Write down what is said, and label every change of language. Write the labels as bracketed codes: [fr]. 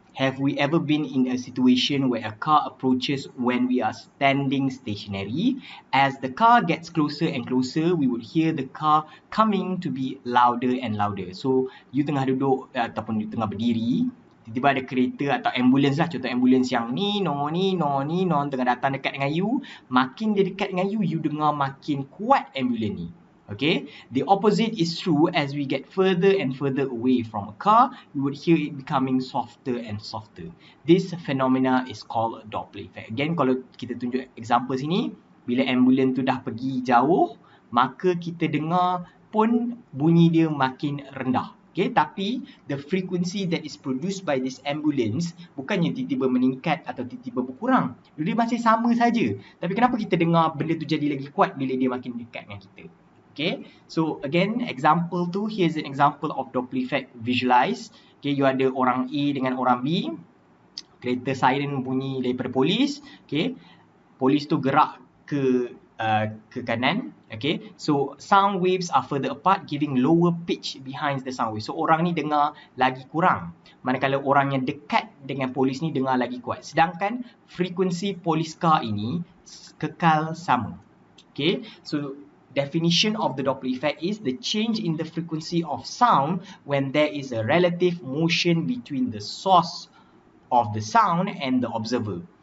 [en] Have we ever been in a situation where a car approaches when we are standing stationary? As the car gets closer and closer, we would hear the car coming to be louder and louder. [ms] So, you tengah duduk ataupun you tengah berdiri, tiba-tiba ada kereta atau ambulans lah, contoh ambulans yang ni no tengah datang dekat dengan you. Makin dia dekat dengan you dengar makin kuat ambulans ni. [en] Okay, the opposite is true. As we get further and further away from a car, we would hear it becoming softer and softer. This phenomena is called Doppler effect. [ms] Again, kalau kita tunjuk example sini, bila ambulans tu dah pergi jauh, maka kita dengar pun bunyi dia makin rendah. [en] Okay, [ms] tapi [en] the frequency that is produced by this ambulance [ms] bukannya tiba-tiba meningkat atau tiba-tiba berkurang. Dia masih sama saja. Tapi kenapa kita dengar benda tu jadi lagi kuat bila dia makin dekat dengan kita? [en] Okay, so again, example [ms] tu, [en] here's an example of Doppler effect visualized. [ms] Okay, you ada orang A dengan orang B. Kereta siren bunyi daripada polis. Okay, polis tu gerak ke kanan. [en] Okay, so sound waves are further apart, giving lower pitch behind the sound wave. [ms] So orang ni dengar lagi kurang, manakala orang yang dekat dengan polis ni dengar lagi kuat. Sedangkan frekuensi polis car ini kekal sama. [en] Okay, so definition of the Doppler effect is the change in the frequency of sound when there is a relative motion between the source of the sound and the observer.